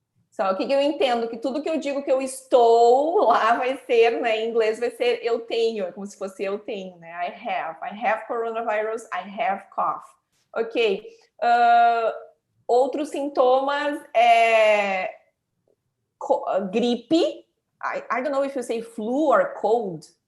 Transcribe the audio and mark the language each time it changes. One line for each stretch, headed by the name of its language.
Portuguese: Só que eu entendo que tudo que eu digo que eu estou lá vai ser, né, em inglês vai ser eu tenho, é como se fosse eu tenho, né?
English: I have coronavirus, I have cough. Ok.
Portuguese: Outros sintomas é gripe.
English: I don't know if you say flu or cold.